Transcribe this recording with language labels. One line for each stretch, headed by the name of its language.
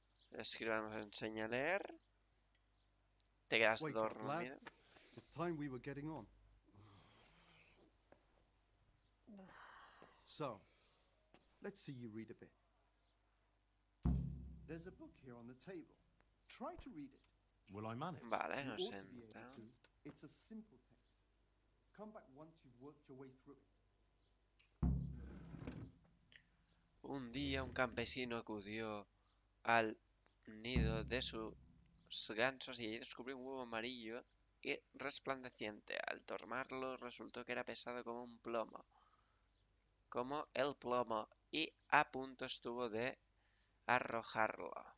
Spanish: El escriba nos enseña a leer. Te quedas
English: Wake up, lad.
Spanish: dormido.
English: It's time we were getting on. So, let's see you read a bit. There's a book here on the table. Try to read it. Will I manage?
Spanish: Vale,
English: You
Spanish: no
English: ought to
Spanish: sé.
English: be able to. It's a simple text. Come back once you've worked your way through it.
Spanish: Un día un campesino acudió al nido de sus gansos y allí descubrió un huevo amarillo y resplandeciente. Al tomarlo resultó que era pesado como un plomo, como el plomo, y a punto estuvo de arrojarlo.